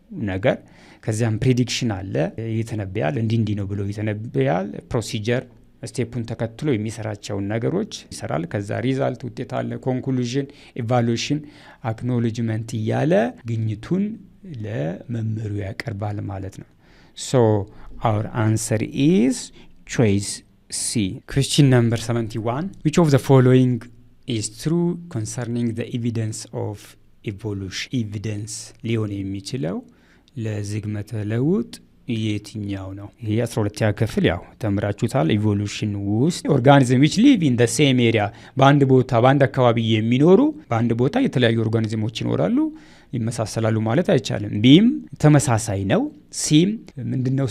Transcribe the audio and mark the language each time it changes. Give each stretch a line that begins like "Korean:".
Amharic: ነገር። ከዚያም ፕሪዲክሽን አለ፣ ይተነብያል፣ እንዲህ ነው ብሎ ይተነብያል። ፕሮሲጀር ስቴፑን ተከትሎ የሚሰራቸውን ነገሮች ይሰራል። ከዛ ሪዛልት ውጤት አለ፣ ኮንክሉዥን፣ ኢቫሉዌሽን፣ አክኖሎጅመንት እያለ ግኝቱን ለመምህሩ ያቀርባል ማለት ነው።
English: ሶ our answer is choice C. Question number 71. Which of the following is true concerning the evidence of evolution?
Amharic: Evidence ሊሆን የሚችለው ለዝግመተ ለውጥ የትኛው ነው? ይሄ 12ኛ ክፍል ያው ተምራችሁታል። ኢቮሉሽን ውስጥ ኦርጋኒዝም
English: which live in the same area
Amharic: በአንድ ቦታ በአንድ አካባቢ የሚኖሩ በአንድ ቦታ የተለያዩ ኦርጋኒዝሞች ይኖራሉ። ይመሳሰላሉ ማለት አይቻልም። ቢም ተመሳሳይ ነው። ሲም ምንድነው?